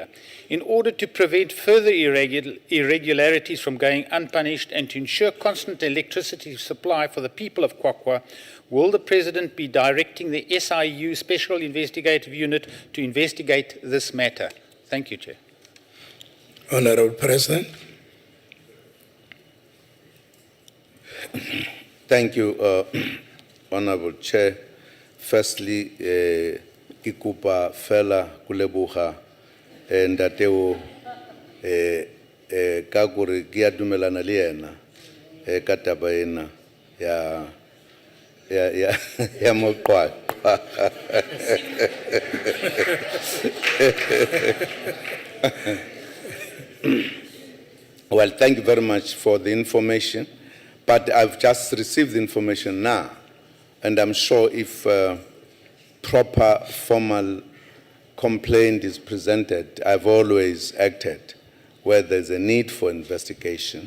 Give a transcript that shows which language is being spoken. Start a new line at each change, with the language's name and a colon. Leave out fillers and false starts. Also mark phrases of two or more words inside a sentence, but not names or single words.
English: In order to prevent further irregularities from going unpunished and to ensure constant electricity supply for the people of Kwakwa, will the President be directing the SIU Special Investigative Unit to investigate this matter? Thank you, Chair. Honorable President. Thank you, Honorable Chair. Firstly,
Southern Sotho: Kikupa Fela Kulebuha and Ateo ka gore ke a dumelana le yena ka taba ena ya moqwaqwa.
English: Well, thank you very much for the information, but I've just received the information now, and I'm sure if proper formal complaint is presented, I've always acted where there's a need for investigation.